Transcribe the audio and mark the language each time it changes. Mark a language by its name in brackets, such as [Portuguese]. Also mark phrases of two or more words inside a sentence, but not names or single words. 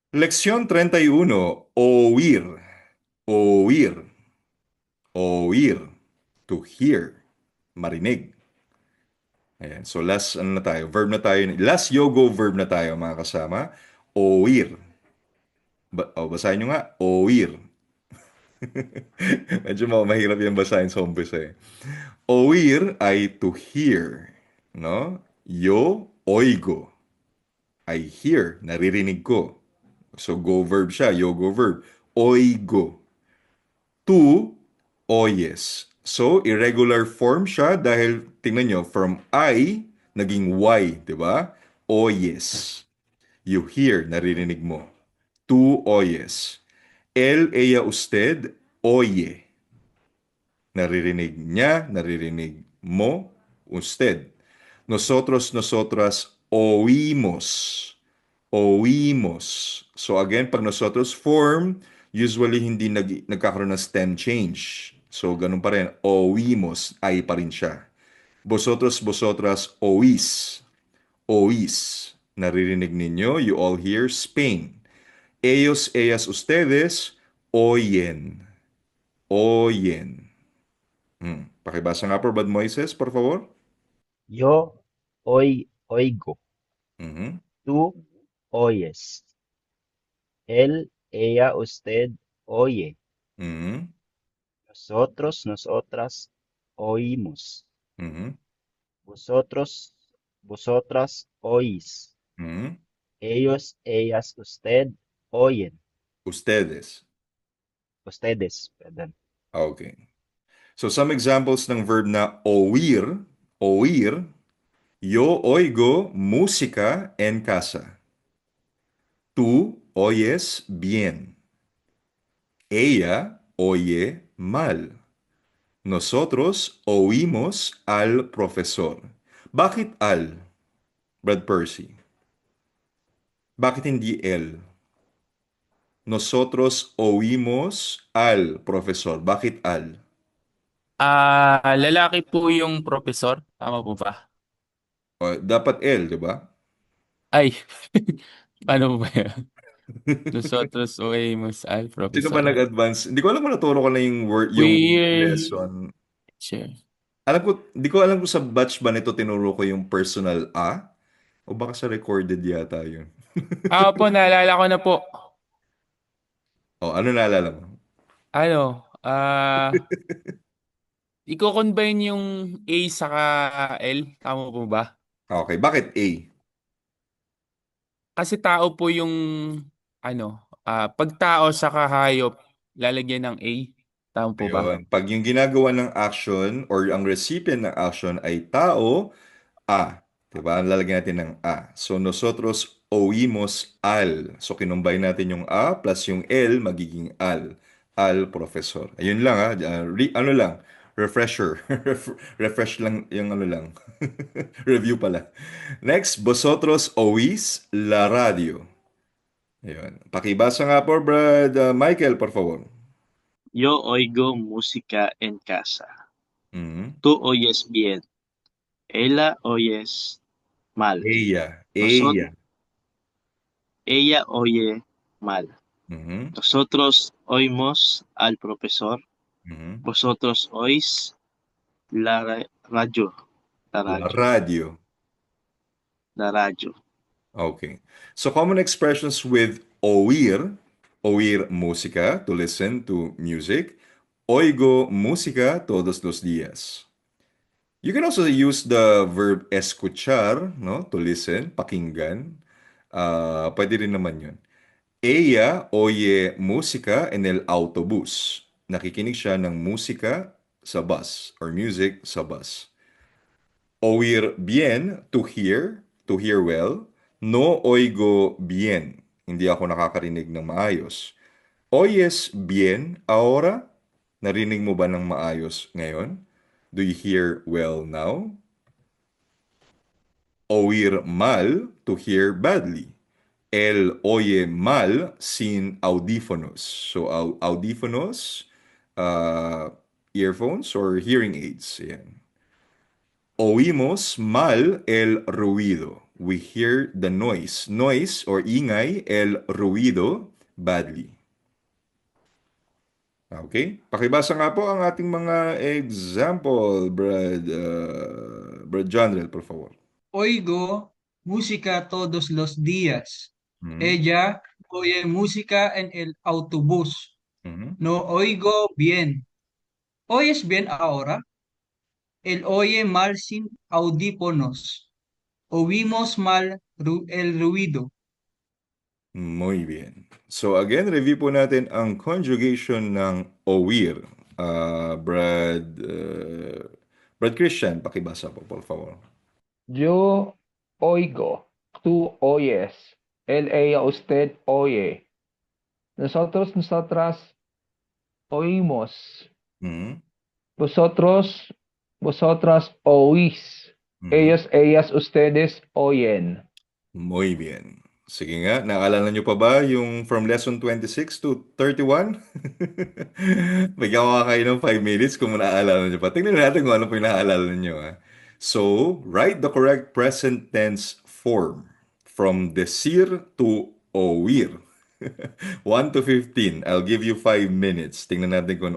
[Spanish] Lección 31. Oír. Oír. Oír. [English] To hear. [Filipino] Marinig. Ayan. So last ano na tayo? Verb na tayo. Last yogo verb na tayo mga kasama. Oír. Basahin nyo nga. Oír. Medyo mahirap yung basahin sa umpisa eh. Oír ay [English] to hear. [Filipino] No? [Spanish] Yo oigo. [English] I hear. [Filipino] Naririnig ko. So go verb siya. Yogo verb. [Spanish] Oigo. To oyes. [Filipino] So, [English] irregular form [Filipino] siya dahil, tingnan nyo, from I, naging Y, di ba? [Spanish] Oyes. [English] You hear, [Filipino] naririnig mo. [Spanish] Tú oyes. Él, ella, usted, oye. [Filipino] Naririnig niya, naririnig mo, [Spanish] usted. Nosotros, nosotras, oímos. Oímos. [English] So again, [Filipino] pag nosotros form, usually hindi nagkakaroon ng [English] stem change. [Filipino] So ganun pa rin. Oímos, ay pa rin siya. [Spanish] Vosotros, vosotras, oís. Oís. [Filipino] Naririnig ninyo, [English] you all hear Spain. [Spanish] Ellos, ellas, ustedes, oyen. Oyen. [Filipino] Pakibasa nga po, Brad Moises, [Spanish] por favor. Yo oigo, Mhm. tú oyes. Él, ella, usted oye. Mhm. Nosotros, nosotras oímos. Mhm. Vosotros, vosotras oís. Mhm. Ellos, ellas, usted oyen. Ustedes. Ustedes, perdón. [English] Okay. So some examples [Filipino] ng verb na [Spanish] oír, oír, yo oigo música en casa. Tú oyes bien. Ella oye mal. Nosotros oímos al profesor. [Filipino] Bakit al, Brad Percy? Bakit hindi él? [Spanish] Nosotros oímos al profesor. [Filipino] Bakit al? Lalaki po yung professor. Tama po ba? Dapat él, di ba? Ay, paano po ba yan? [Spanish] Nosotros oímos al [Filipino] Sino ba [Spanish] profesor. [Filipino] nag-advance? Hindi ko alam kung naturo ko na yung word, yung [English] We lesson. Sure. [Filipino] Alam ko, hindi ko alam kung sa batch ba nito tinuro ko yung personal A o baka sa recorded yata yun. Po, naalala ko na po. O, ano naalala mo? Ano, i-combine yung A saka L. Tama po ba? Okay, bakit A? Kasi tao po yung, pag tao saka hayop, lalagyan ng A. Tama po ba? Ayun. Pag yung ginagawa ng action or ang recipient ng action ay tao, A. Diba? Lalagyan natin ng A. So, nosotros oímos al. So, kinumbay natin yung A plus yung L, magiging al. Al profesor. Ayun lang ha. Ano lang, refresher. Refresh lang yung ano lang. Review pala. Next, [Spanish] vosotros oís la radio. [Filipino] Ayun. Pakibasa nga po, Brad Michael, [Spanish] por favor. Yo oigo música en casa. Mhm. Tú oyes bien. Ella oyes mal. Ella. Nosotros, ella oye mal. Mhm. Nosotros oímos al profesor. Mhm. Vosotros oís radio. La La radio. radio. La radio. [English] Okay. So common expressions with oír, [Spanish] oír música, [English] to listen to music. [Spanish] Oigo música todos los días. [English] You can also use the verb escuchar, no, to listen, [Filipino] pakinggan. Pwede rin naman yun. [Spanish] Ella oye música en el autobús. [Filipino] Nakikinig siya ng musika sa bus or music sa bus. [Spanish] Oír bien, [English] to hear well. [Spanish] No oigo bien, [Filipino] hindi ako nakakarinig ng maayos. [Spanish] Oyes bien ahora? [Filipino] Narinig mo ba ng maayos ngayon? [English] Do you hear well now? [Spanish] Oír mal, [English] to hear badly. [Spanish] Él oye mal sin audífonos. So, audífonos, [English] uh, earphones or hearing aids. Yan. [Spanish] Oímos mal el ruido. [English] we hear the noise. Noise or ingay, [Spanish] el ruido, [English] badly. Okay? [Filipino] Pakibasa nga po ang ating mga example, Brad Jonrel, [Spanish] por favor. Oigo música todos los días. Mhm. Ella oye música en el autobús. Mhm. No oigo bien. ¿Oyes bien ahora? Él oye mal sin audífonos. Oímos mal el ruido. Muy bien. [English] So again, [Filipino] review po natin ang conjugation ng oír. Brad Christian, pakibasa po, [Spanish] por favor. Yo oigo, tú oyes, él, ella, usted oye. Nosotros, nosotras oímos. Mhm. Vosotros, vosotras oís. Mhm. Ellos, ellas, ustedes oyen. Muy bien. [Filipino] Sige nga, naalala nyo pa ba yung from lesson 26 to 31? Bigyan ko kayo ng 5 minutes kung naaalala nyo pa. Tingnan natin kung ano po yung naaalala nyo. [English] So, write the correct present tense form from decir to oír. 1 to 15. I'll give you 5 minutes. [Filipino] Tingnan natin kung...